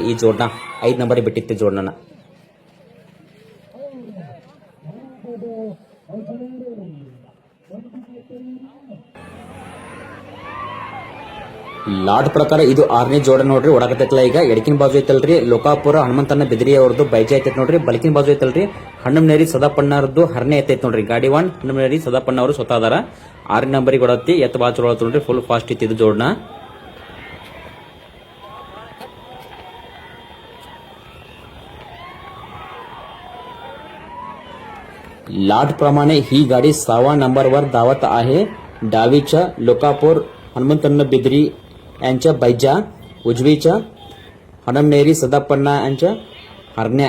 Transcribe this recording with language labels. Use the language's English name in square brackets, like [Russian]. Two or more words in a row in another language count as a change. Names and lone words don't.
[Kannada] ಈ ಜೋಡ್ನ 5 ನಂಬರ್ ಬಿಟ್ಟಿತ್ತು ಜೋಡ್ನ. ಲಾಟ್ ಪ್ರಕಾರ ಇದು 6ನೇ ಜೋಡ ನೋಡ್ರಿ. ಓಡಾಕತ್ತೈತಲ್ಲ ಈಗ ಎಡಕಿನ ಬಾಜು ಐತಲ್ರಿ ಲೋಕಾಪುರ ಹನುಮಂತನ ಬಿದ್ರಿ ಅವ್ರದ್ದು ಬೈಜೆ ಐತೈತ್ ನೋಡ್ರಿ. ಬಲಕಿನ ಬಾಜು ಐತಲ್ರಿ ಹಣ್ಣಮ್ನೇರಿ ಸದಾಪಣ್ಣರದ್ದು ಹರ್ನೆ ಐತೈತ್ ನೋಡ್ರಿ. ಗಾಡಿ ಒನ್ ಹಣ್ಣಮ್ನೇರಿ ಸದಾಪಣ್ಣ ಅವರು ಸ್ವತಃ ಅದಾರ. 6ನೇ ನಂಬರಿಗೆ ಓಡತ್ತಿ ಎತ್ತ ಬಾಜು ಚಲೋ ನೋಡ್ರಿ. [English] full fast [Kannada] ಇತ್ತು ಇದು ಜೋಡ್ನ. [Marathi] लाट प्रमाणे ही गाडी 6व्या नंबरवर धावत आहे. डावीच्या लोकापूर हनुमंतन्न बिद्री यांच्या बैजा, उजवीच्या हनमनेरी सदापण्णा यांच्या हरण्या.